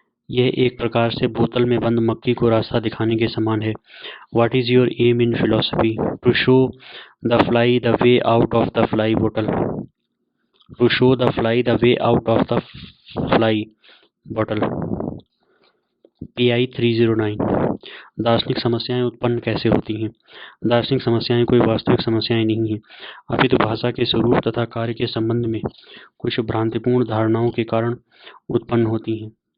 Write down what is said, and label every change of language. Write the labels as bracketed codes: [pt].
[hi] यह एक प्रकार से बोतल में बंद मक्खी को रास्ता दिखाने के समान है। [en] What is your aim in philosophy? To show the fly the way out of the fly bottle. To show the fly the way out of the fly bottle. PI 309। [hi] दार्शनिक समस्याएं उत्पन्न कैसे होती हैं? दार्शनिक समस्याएं कोई वास्तविक समस्याएं नहीं हैं, अपितु भाषा के स्वरूप तथा कार्य के संबंध में कुछ भ्रांतिपूर्ण धारणाओं के कारण उत्पन्न होती हैं।